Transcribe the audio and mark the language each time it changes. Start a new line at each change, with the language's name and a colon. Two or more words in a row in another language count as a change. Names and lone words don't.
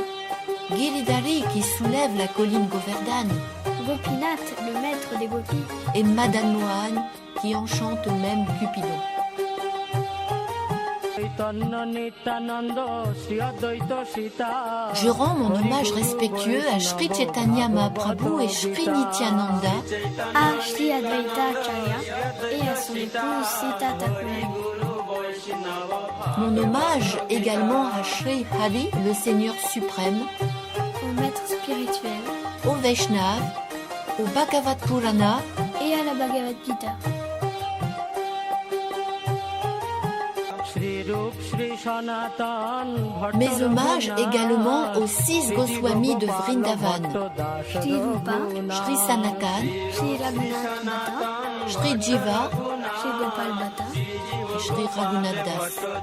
French: Giridhari, qui soulève la colline Govardhan. Gopinath, le maître des gopis. Et Madan Mohan, qui enchante même Cupidon. Je rends mon hommage respectueux à Sri Chaitanya Mahaprabhu et Sri Nityananda, à Sri Advaita Acharya et à son épouse Sita Thakurani. Mon hommage également à Sri Hari, le Seigneur suprême, au maître spirituel, au Vaishnav, au Bhagavad Purana et à la Bhagavad Gita. Mes hommages également aux 6 Goswamis de Vrindavan, Shri Rupa, Shri Sanatan, Shri Raghunath Bhatta, Shri Jiva, Shri Gopal Bhatta et Shri Raghunath Das.